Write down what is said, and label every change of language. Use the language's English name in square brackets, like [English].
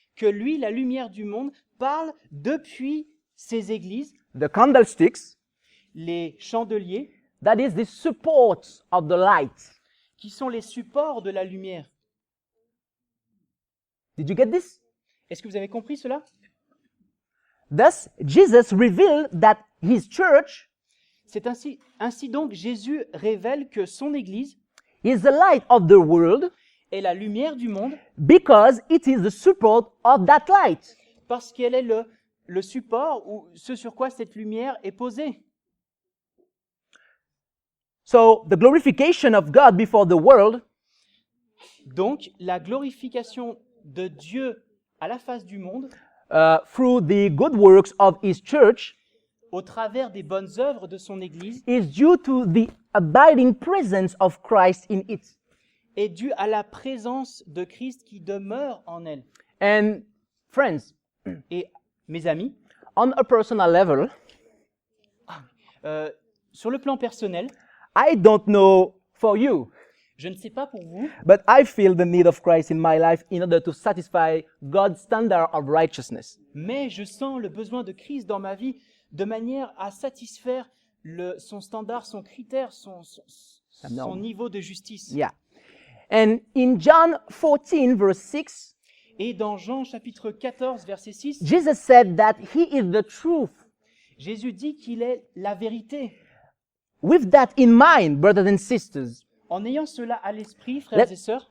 [French] Que lui, la lumière du monde, parle depuis ses églises, [English] the candlesticks, [French] les chandeliers, [English] that is the support of the light. [French] qui sont les supports de la lumière. [English] Did you get this? [French] Est-ce que vous avez compris cela? [English] Thus, Jesus revealed that his church [French] C'est ainsi donc Jésus révèle que son Église [English] is the light of the world [French] est la lumière du monde [English] because it is the support of that light. [French] parce qu'elle est le support ou ce sur quoi cette lumière est posée. [English] So, the glorification of God before the world [French] Donc, la glorification de Dieu à la face du monde, [English] through the good works of his church [French] au travers des bonnes œuvres de son Église, [English] is due to the abiding presence of Christ in it. [French] est due à la présence de Christ qui demeure en elle. [English] And friends, [French] Et mes amis, [English] on a personal level, [French] sur le plan personnel, [English] I don't know for you, [French] je ne sais pas pour vous, [English] but I feel the need of Christ in my life in order to satisfy God's standard of righteousness. [French] mais je sens le besoin de Christ dans ma vie de manière à satisfaire son standard, son critère, son niveau de justice. [English] Yeah. And in John 14, verse 6, [French] Et dans Jean chapitre 14, verset 6, [English] Jesus said that he is the truth. [French] Jésus dit qu'il est la vérité. [English] With that in mind, brothers and sisters, [French] En ayant cela à l'esprit, frères et sœurs,